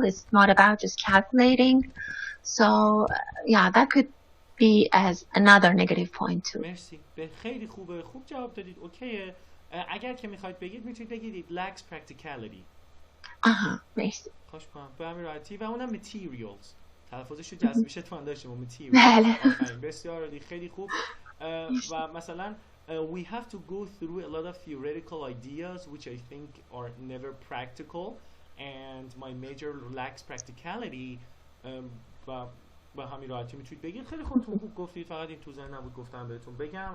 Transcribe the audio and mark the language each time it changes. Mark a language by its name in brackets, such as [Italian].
[English] It's not about just calculating. So, yeah, that could be as another negative point too. [Persian] مرسی. خیلی خوبه. خوب جواب دادید. اوکیه. اگر که میخواید بگید میتونید بگید [English] it lacks practicality. [Persian] مرسی. خوش کنم. به همین راحتی و اونم materials. تلفظش رو جذبیش اتفاق داشتیم. [English] materials. [Persian] بله. بسیار عالی. خیلی خوب. و مثلا [English] we have to go through a lot of theoretical ideas which I think are never practical and my major lacks practicality. [Persian] و با همین راحتی میتونید بگید. خیلی خودتون خوب گفتید، فقط این تو ذهن نبود گفتم بهتون بگم.